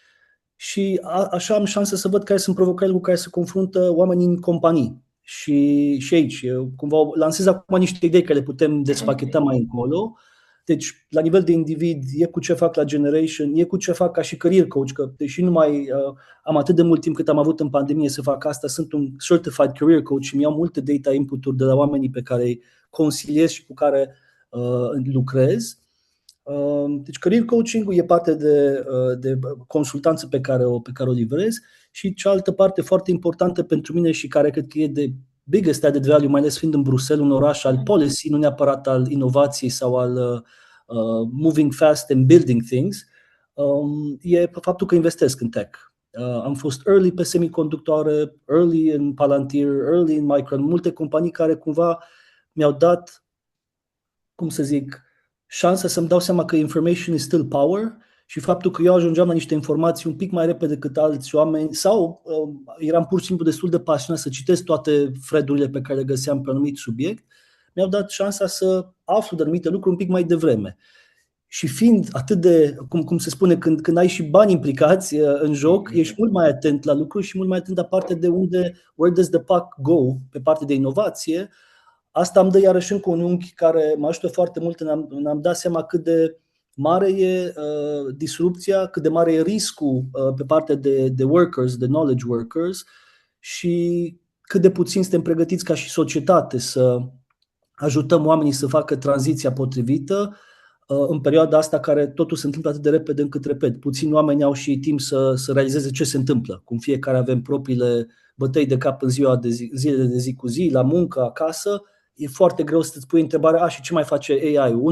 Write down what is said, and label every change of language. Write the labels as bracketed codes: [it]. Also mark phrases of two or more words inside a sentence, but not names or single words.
[ro] Și așa am șansa să văd care sunt provocările cu care se confruntă oamenii în companii. Și aici, eu cumva lansez acum niște idei care le putem despacheta mai încolo. Deci, la nivel de individ, e cu ce fac la Generation, e cu ce fac ca și [en] career coach, [ro] că deși nu mai am atât de mult timp cât am avut în pandemie să fac asta, sunt un [en] certified career coach [ro] și mi-au multe data input-uri de la oamenii pe care îi consiliez și cu care lucrez. Deci [en] career coaching [ro] e parte de consultanță pe care o livrez, și cealaltă parte foarte importantă pentru mine și care cred că e de [en] biggest added value, [ro] mai ales fiind în Bruxelles, un oraș al policy, nu neapărat al inovației sau al [en] moving fast and building things, [ro] e faptul că investesc în tech. Am fost early pe semiconductoare, early în Palantir, early în Micron, multe companii care cumva mi-au dat, cum să zic, șansa să-mi dau seama că [en] information is still power, [ro] și faptul că eu ajungeam la niște informații un pic mai repede decât alți oameni, sau eram pur și simplu destul de pasionat să citesc toate thread-urile pe care le găseam pe anumit subiect, mi-au dat șansa să aflu de anumite lucruri un pic mai devreme. Și fiind atât de, cum se spune, când ai și bani implicați în joc, ești mult mai atent la lucruri și mult mai atent la partea de [en] where does the puck go, [ro] pe partea de inovație. Asta îmi dă iarăși încă un unghi care mă ajută foarte mult în a-mi da seama cât de mare e disrupția, cât de mare e riscul pe partea de workers, de [en] knowledge workers, [ro] și cât de puțin suntem pregătiți ca și societate să ajutăm oamenii să facă tranziția potrivită în perioada asta care totul se întâmplă atât de repede încât, repet, puțini oameni au și timp să realizeze ce se întâmplă. Cum fiecare avem propriile bătăi de cap în zilele de zi cu zi, la muncă, acasă, e foarte greu să-ți pui întrebarea, și ce mai face AI-ul?